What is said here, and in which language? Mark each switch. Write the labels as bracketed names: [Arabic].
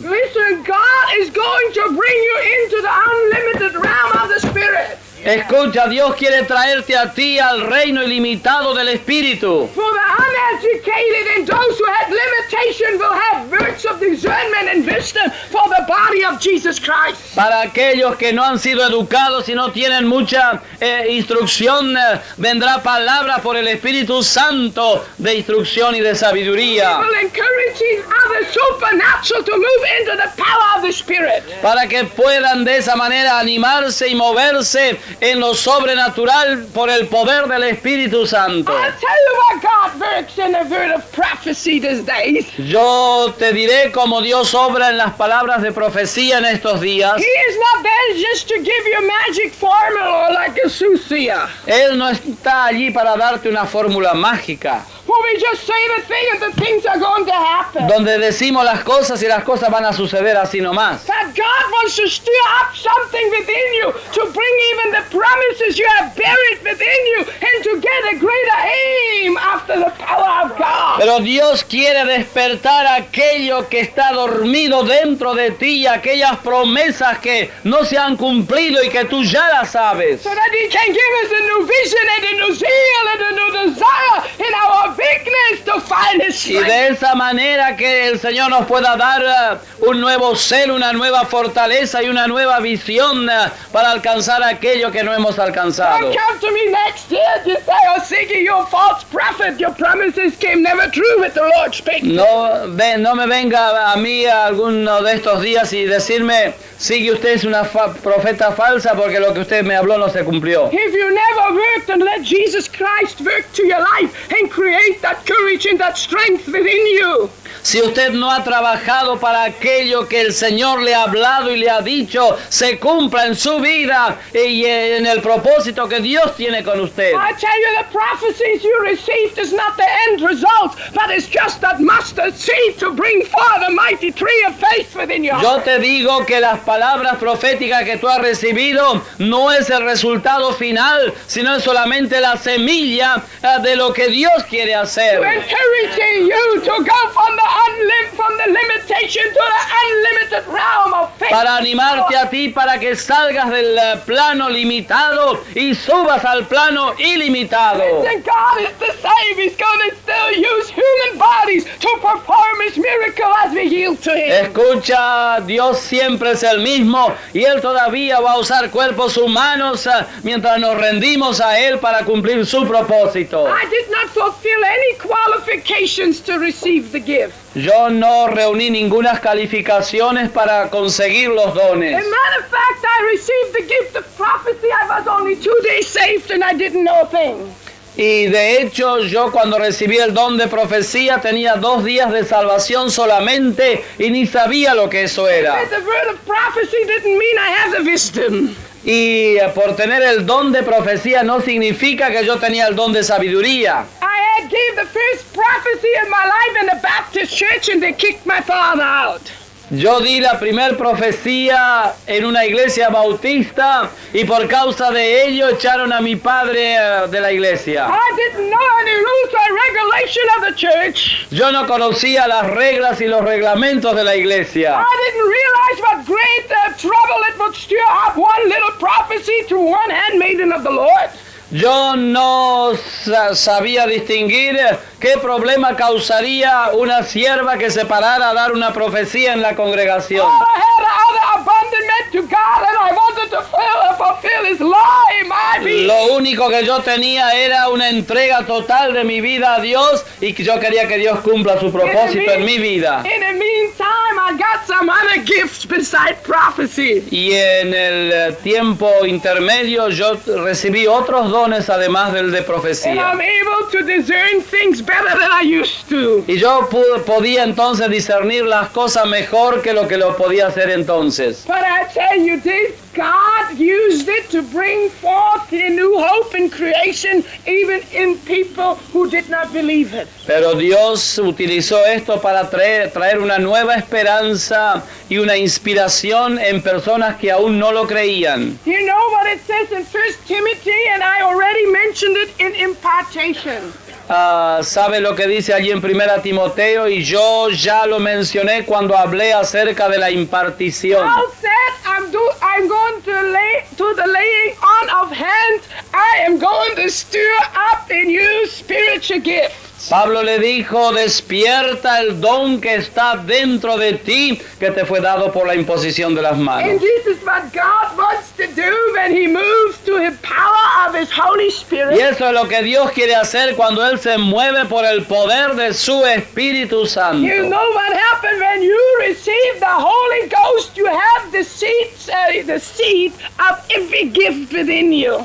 [English] Listen, God is going to bring you into the unlimited realm of the Spirit. [Spanish] Escucha, Dios quiere traerte a ti al reino ilimitado del Espíritu. [English] For the uneducated and those who have limitation will have words of discernment and wisdom for the body of Jesus Christ. [Spanish] Para aquellos que no han sido educados y no tienen mucha instrucción, vendrá palabra por el Espíritu Santo de instrucción y de sabiduría. [English] Will encourage others supernatural to move into the power of the Spirit. [Spanish] Para que puedan de esa manera animarse y moverse en lo sobrenatural por el poder del Espíritu Santo. [English] I'll tell you what God works in the word of prophecy these days. [Spanish] Yo te diré cómo Dios obra en las palabras de profecía en estos días. [English] He is not there just to give you a magic formula like a soothsayer. [Spanish] Él no está allí para darte una fórmula mágica, [English] Where we just say the thing and the things are going to happen. [Spanish] donde decimos las cosas y las cosas van a suceder así nomás. [English] That God wants to stir up something within you to bring even the promises you have buried within you and to get a greater aim after the power of God. [Spanish] Pero Dios quiere despertar aquello que está dormido dentro de ti y aquellas promesas que no se han cumplido y que tú ya las sabes. [English] So that He can give us a new vision and a new zeal and a new desire in our weakness to find His [Spanish] Y [English] strength. [Spanish] de esa manera que el Señor nos pueda dar un nuevo celo, una nueva fortaleza y una nueva visión para alcanzar aquello que no hemos alcanzado. [English] Don't come to me next year and you say, oh, Siggy, you're a false prophet. Your promises came never true with the Lord speaking. [Spanish] No me venga a mí alguno de estos días y decirme, sigue usted es una profeta falsa porque lo que usted me habló no se cumplió. [English] If you never worked and let Jesus Christ work to your life and create that courage and that strength within you, [Spanish] Si usted no ha trabajado para aquello que el Señor le ha hablado y le ha dicho, se cumpla en su vida y en el propósito que Dios tiene con usted. [English] I tell you, the prophecies you received is not the end result, but it's just that mustard seed to bring forth a mighty tree of faith within your [Spanish] Yo [English] heart. [Spanish] te digo que las palabras proféticas que tú has recibido no es el resultado final, sino es solamente la semilla de lo que Dios quiere hacer. [English] Encouraging you to go from the limitation to the unlimited realm of faith. [Spanish] Para animarte a ti para que salgas del plano limitado y subas al plano ilimitado. [English] And God is the same. He's going to still use human bodies to perform His miracle as we yield to Him. [Spanish] Escucha, Dios siempre es el mismo y Él todavía va a usar cuerpos humanos mientras nos rendimos a Él para cumplir su propósito. [English] I did not fulfill any qualifications to receive the gift. [Spanish] Yo no reuní ninguna calificaciones para conseguir los dones. [English] As a matter of fact, I received the gift of prophecy. I was only 2 days saved and I didn't know a thing. [Spanish] Y de hecho yo cuando recibí el don de profecía tenía 2 días de salvación solamente y ni sabía lo que eso era. [English] But the word of prophecy didn't mean I have the wisdom. [Spanish] Y por tener el don de profecía no significa que yo tenía el don de sabiduría. [English] I had gave the first prophecy in my life in the Baptist church and they kicked my father out. [Spanish] Yo di la primer profecía en una iglesia bautista y por causa de ello echaron a mi padre de la iglesia. [English] I didn't know any rules or regulation of the church. [Spanish] Yo no conocía las reglas y los reglamentos de la iglesia. [English] I didn't realize what great trouble it would stir up one little prophecy to one handmaiden of the Lord. [Spanish] Yo no sabía distinguir qué problema causaría una sierva que se parara a dar una profecía en la congregación. [English] All I had other abandonment to God and I wanted to fulfill His law in my being. [Spanish] Lo único que yo tenía era una entrega total de mi vida a Dios y que yo quería que Dios cumpla su propósito en mi vida. [English] In the meantime, I got some other gifts beside prophecy. [Spanish] Y en el tiempo intermedio yo recibí otros dones además del de [English] And [Spanish] profecía. [English] I'm able to discern things better than I used to. [Spanish] Y yo podía entonces discernir las cosas mejor que lo podía hacer entonces. [English] But I tell you this, God used it to bring forth a new hope and creation even in people who did not believe it. [Spanish] Pero Dios utilizó esto para traer una nueva esperanza y una inspiración en personas que aún no lo creían. [English] You know what it says in 1 Timothy, and I already mentioned it in impartation. [Spanish] ¿Sabe lo que dice allí en 1 Timoteo? Y yo ya lo mencioné cuando hablé acerca de la impartición. [English] Paul said, I'm going to the laying on of hands. I am going to stir up in you spiritual gifts. [Spanish] Pablo le dijo, despierta el don que está dentro de ti, que te fue dado por la imposición de las manos. [English] And this is what God wants to do when He moves to the power of His Holy [Spanish] Y [English] Spirit. [Spanish] eso es lo que Dios quiere hacer cuando Él se mueve por el poder de su Espíritu Santo. [English] You know what happened when you receive the Holy Ghost? You have the seed of every gift within you.